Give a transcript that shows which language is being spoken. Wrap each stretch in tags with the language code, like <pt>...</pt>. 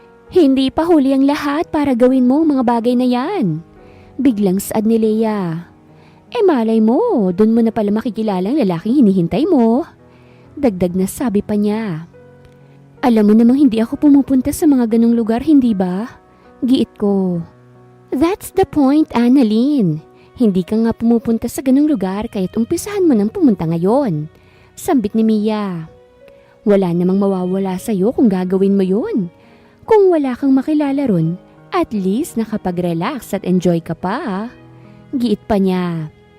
<tl>Hindi pa huli ang lahat para gawin mo mga bagay na yan. Biglang saad ni Leia. Malay mo, dun mo na pala makikilala ang lalaking hinihintay mo. Dagdag na sabi pa niya. Alam mo namang hindi ako pumupunta sa mga ganong lugar, hindi ba? Giit ko.</tl> <en>That's the point, Annalyn.</en> <tl>Hindi ka nga pumupunta sa ganong lugar kaya't umpisahan mo nang pumunta ngayon. Sambit ni Mia. Wala namang mawawala sa'yo kung gagawin mo yun. Kung wala kang makilala ron, at least nakapag-relax at enjoy ka pa. Giit pa niya.</tl>